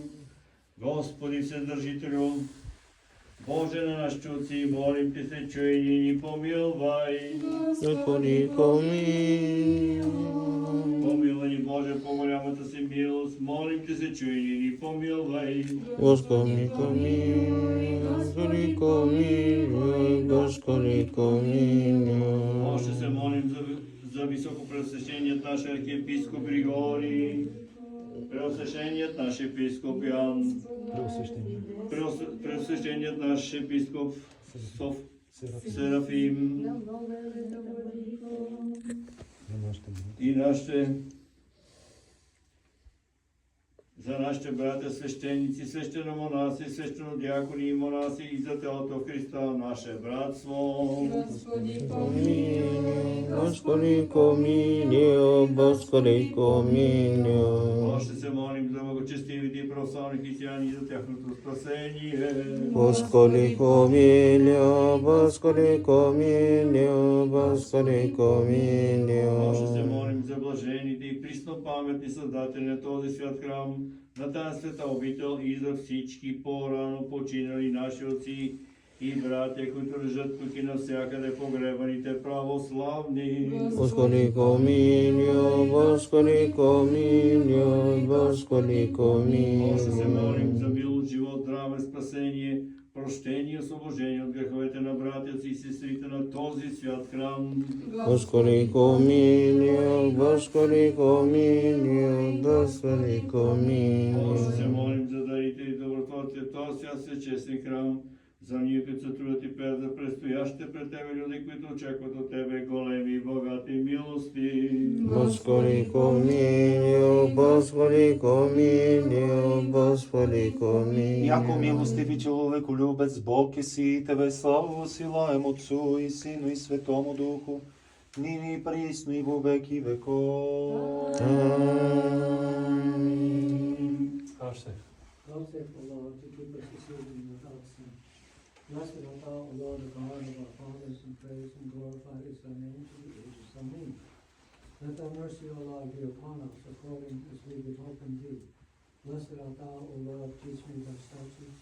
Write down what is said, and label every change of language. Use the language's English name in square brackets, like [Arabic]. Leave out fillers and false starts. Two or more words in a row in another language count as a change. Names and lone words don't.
[Bulgarian] Господи Вседържителю, Боже на нашите отци, молим Те се, чуй и ни помилвай. Господи, помилуй. Помилвай ни, Боже, по голямата си милост, молим Те се, чуй и ни помилвай. Господи, помилуй. Господи, помилуй. Господи, помилуй. Още се молим за високопреосвещеният наш архиепископ Григорий, преосвещеният наш епископ Ян, преосвещеният наш епископ Серафим и за нашите братя свещеници, свещеномонаси, свещенодиакони и монаси и за тялото в Христа, наше братство. Господи, помилуй. Господи, помилуй. Господи, помилуй. Още се молим за благочестивите и православни християни и за тяхното спасение. Господи, помилуй. Господи, помилуй. Господи, помилуй. Още се молим за блажените и приснопаметни създатели на този свят храм, на тази света обител и за всички по-рано починали наши отци и братя, които лежат тук и навсякъде погребаните православни. Господи, помилуй. Господи, помилуй. Господи, помилуй. Още се молим за милост, живот, здраве, спасение, прощение и освобождение от греховете на братята и сестрите на този свят храм. Господи, помилуй. Господи, помилуй. Господи, помилуй. Още се молим за дарите и добротворците в този свят всечестен храм, за ние, които се трудят и пеят за предстоящите пред Тебе люди, които очакват от Тебе големи и богати милости. Господи, помилуй. Господи, помилуй. Господи, помилуй. [Church Slavic] Яко милостив и човеколюбец Бог е си, Тебе слава силаем Отцу и Сину и Светому Духу, нині и присно и во веки веков. Амин. [English] Vouchsafe, O Lord, to keep us receiving without sin. Blessed art thou, O Lord, the God of our fathers, and praise and glorify is thy name to the ages. Amen. Let thy mercy, O Lord, be upon us, according as we would hope in thee. Blessed art thou, O Lord, teach me thy statutes.